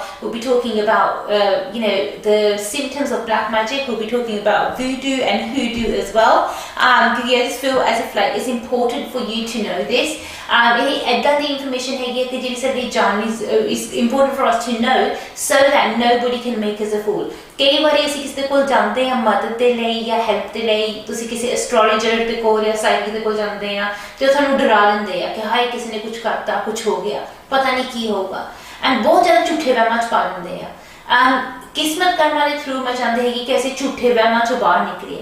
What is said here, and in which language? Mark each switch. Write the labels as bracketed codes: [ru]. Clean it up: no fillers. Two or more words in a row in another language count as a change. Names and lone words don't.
[en] We'll be talking about, the symptoms of black magic. We'll be talking about voodoo and hoodoo as well. Because I just feel as if like it's important for you to know this. The information is important for us to know so that nobody can make us a fool. [pa] ਕਈ ਬਾਰ ਅਸੀਂ ਕਿਸੇ ਕੋਲ ਜਾਂਦੇ ਹਾਂ ਮਦਦ ਦੇ ਲਈ ਜਾਂ ਹੈਲਪ ਦੇ ਲਈ, ਤੁਸੀਂ ਕਿਸੇ ਐਸਟ੍ਰੋਲੋਜਰ ਦੇ ਕੋਲ ਜਾਂ ਸਾਈਕਿਕ ਦੇ ਕੋਲ ਜਾਂਦੇ ਆ ਤੇ ਉਹ ਤੁਹਾਨੂੰ ਡਰਾ ਦਿੰਦੇ ਆ ਕਿ ਹਾਏ ਕਿਸੇ ਨੇ ਕੁਝ ਕਰਤਾ, ਕੁਝ ਹੋ ਗਿਆ, ਪਤਾ ਨਹੀਂ ਕੀ ਹੋਊਗਾ, ਐਂਡ ਬਹੁਤ ਜ਼ਿਆਦਾ ਝੂਠੇ ਵਹਿਮਾਂ ਚ ਪਾ ਦਿੰਦੇ ਆ। ਕਿਸਮਤ ਕਰਮਾ ਦੇ ਥਰੂ ਮੈਂ ਚਾਹੁੰਦੀ ਹੈਗੀ ਕਿ ਅਸੀਂ ਝੂਠੇ ਵਹਿਮਾਂ ਚੋਂ ਬਾਹਰ ਨਿਕਲੀਏ।